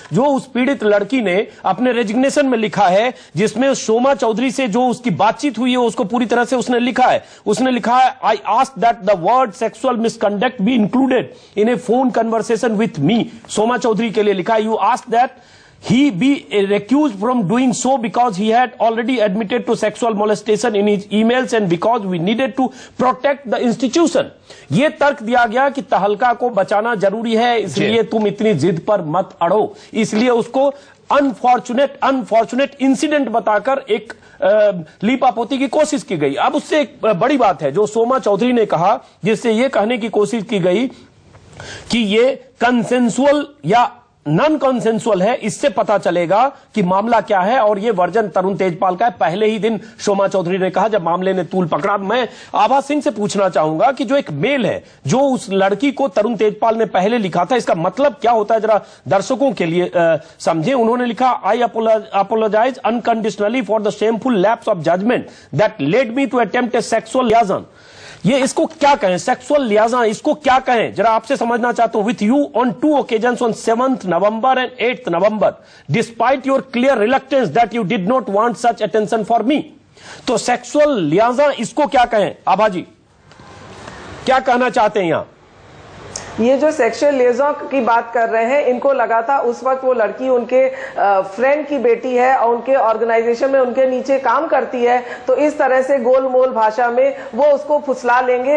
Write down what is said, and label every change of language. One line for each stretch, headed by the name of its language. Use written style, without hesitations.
Hindi: जो उस पीड़ित लड़की ने अपने रेजिग्नेशन में लिखा है, जिसमें शोमा चौधरी से जो उसकी बातचीत हुई है उसको पूरी तरह से उसने लिखा है। उसने लिखा है,
English: I ask that the word sexual misconduct be included in a phone conversation with me.
Hindi: शोमा चौधरी के लिए लिखा है,
English: You ask that he be recused from doing so because he had already admitted to sexual molestation in his emails and because we needed to protect the institution.
Hindi: ये तर्क दिया गया कि तहलका को बचाना जरूरी है, इसलिए तुम इतनी जिद पर मत अड़ो, इसलिए उसको अनफॉर्चुनेट इंसिडेंट बताकर एक लीपापोती की कोशिश की गई। अब उससे एक बड़ी बात है जो सोमा चौधरी ने कहा, जिससे यह कहने की कोशिश की गई कि ये कंसेंसुअल या नॉन कंसेंसुअल है, इससे पता चलेगा कि मामला क्या है। और ये वर्जन तरुण तेजपाल का है। पहले ही दिन सोमा चौधरी ने कहा जब मामले ने तूल पकड़ा। मैं आभा सिंह से पूछना चाहूंगा कि जो एक मेल है जो उस लड़की को तरुण तेजपाल ने पहले लिखा था, इसका मतलब क्या होता है, जरा दर्शकों के लिए समझे। उन्होंने लिखा,
English: I apologise unconditionally for the shameful lapse of judgement that led me to attempt a sexual liaison.
Hindi: ये इसको क्या कहें, सेक्सुअल लियाजा, इसको क्या कहें, जरा आपसे समझना चाहता हूं।
English: With you on 2 occasions on 7th November and 8th November, despite your clear reluctance that you did not want such attention for me।
Hindi: तो सेक्सुअल लियाजा इसको क्या कहें, आभा जी क्या कहना चाहते हैं यहां? ये जो सेक्सुअल लिएजन की बात कर रहे हैं, इनको लगा था उस वक्त वो लड़की उनके फ्रेंड की बेटी है और उनके ऑर्गेनाइजेशन में उनके नीचे काम करती है, तो इस तरह से गोलमोल भाषा में वो उसको फुसला लेंगे।